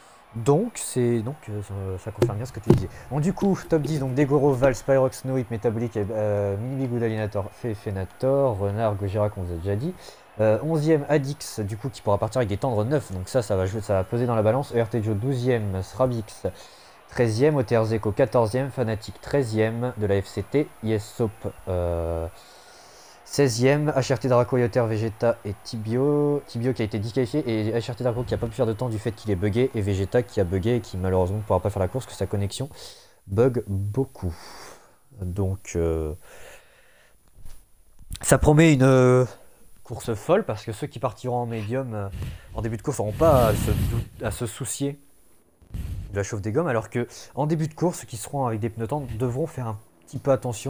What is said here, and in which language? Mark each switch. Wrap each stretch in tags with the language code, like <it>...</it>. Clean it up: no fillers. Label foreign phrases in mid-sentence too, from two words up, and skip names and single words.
<fr>Donc, ça confirme bien ce que tu disais. Bon, du coup, top 10, donc Degoro, Val, Spyrox, Snowy, Metabolic, Mini-Big, Alienator, Fefenator, Renard, Gojira, qu'on vous a déjà dit. 11e, Adix, du coup, qui pourra partir avec des tendres 9, donc ça va jouer, ça va peser dans la balance. ERTJO, 12e, Srabix, 13e, OTRZeco, 14e, Fnatic, 13e de la FCT, ISSOP, 16e, HRT Draco, Yotter, Vegeta et Tibio. Tibio qui a été disqualifié et HRT Draco qui a pas pu faire de temps du fait qu'il est bugué. Et Vegeta qui a bugué et qui malheureusement ne pourra pas faire la course parce que sa connexion bug beaucoup. Donc ça promet une course folle parce que ceux qui partiront en médium en début de course n'auront pas à se soucier de la chauffe des gommes alors que en début de course ceux qui seront avec des pneus tendres devront faire un petit peu attention.</fr>